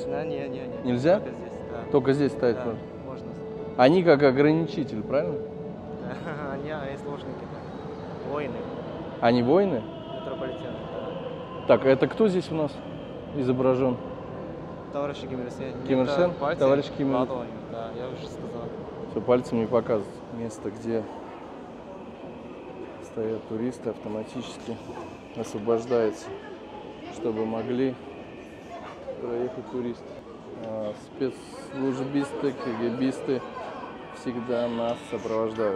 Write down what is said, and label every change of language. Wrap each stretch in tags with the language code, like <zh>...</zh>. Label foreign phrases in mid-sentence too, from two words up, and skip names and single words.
<ru>Да, не. Нельзя? Только здесь, да. Только здесь стоять Да, можно? можно. Они как ограничитель, правильно? Они сложники, да. Воины. Они воины? Метрополитен. Так, это кто здесь у нас изображен? Товарищ Ким Ир Сен. Ким Ир Сен? Товарищ Ким Ир Сен. Да, я уже сказал. Все, пальцем не показывать. Место, где стоят туристы, автоматически освобождается, чтобы могли проехать туристы. Спецслужбисты, КГБисты всегда нас сопровождают.</ru>